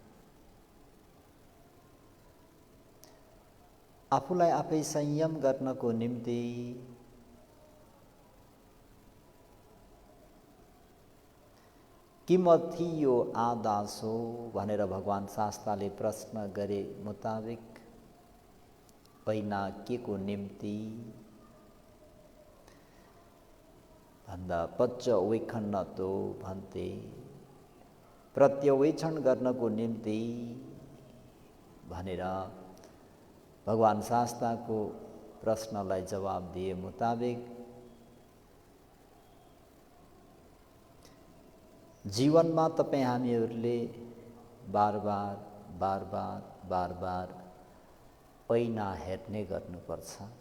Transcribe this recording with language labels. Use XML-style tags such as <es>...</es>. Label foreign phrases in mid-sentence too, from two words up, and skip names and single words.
<ne>आफूलाई आफै संयम गर्नको निम्ति</ne> <pi>किमथि यो आदास</pi> <ne>हो भनेर भगवान शास्त्रले प्रश्न गरे मुताबिक ऐना के को निम्ति भन्दा</ne> <pi>पच्च वैखन्न तो</pi> <ne>भन्ते प्रत्यवेक्षण गर्नको निम्ति भनेर भगवान शास्त्रको प्रश्नलाई जवाब दिए मुताबिक जीवनमा तपाईँ हामीहरूले बार बार ऐना हेर्ने गर्नुपर्छ।</ne>